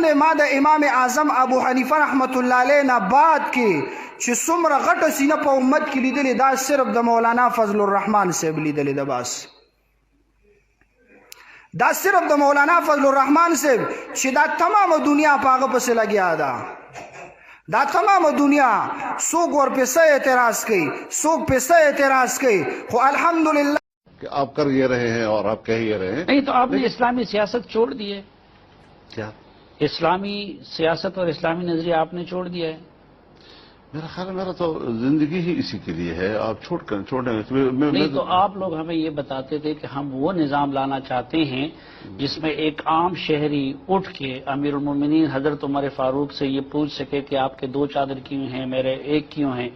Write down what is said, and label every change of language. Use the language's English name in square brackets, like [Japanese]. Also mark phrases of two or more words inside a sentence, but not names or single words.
[Pashto] ما د امام اعظم ابو حنیفه رحمت الله علیه نه بعد کې چې څومره غټه سینه په امت کې لیدلې دا صرف د مولانا فضل الرحمن صاحب لیدلې ده. بس دا صرف د مولانا فضل الرحمن صاحب چې دا تمام دنیا په هغه پسې لګیا ده. دا تمام دنیا څوک ورپسې اعتراض کوي څوک پسې اعتراض کوي خو الحمدللہ [Urdu] کہ آپ کر یہ رہے ہیں اور آپ کہہ یہ رہے ہیں. نہیں تو آپ نے اسلامی سیاست چھوڑ دی ہے. کیا اسلامی سیاست اور اسلامی نظریہ آپ نے چھوڑ دیا ہے. میرا خیال ہے میرا تو زندگی ہی اسی کے لیے ہے. آپ چھوڑنے نہیں تو آپ لوگ ہمیں یہ بتاتے تھے کہ ہم وہ نظام لانا چاہتے ہیں جس میں ایک عام شہری اٹھ کے امیر المومنین حضرت عمر فاروق سے یہ پوچھ سکے کہ آپ کے 2 چادر کیوں ہیں میرے 1 کیوں ہیں.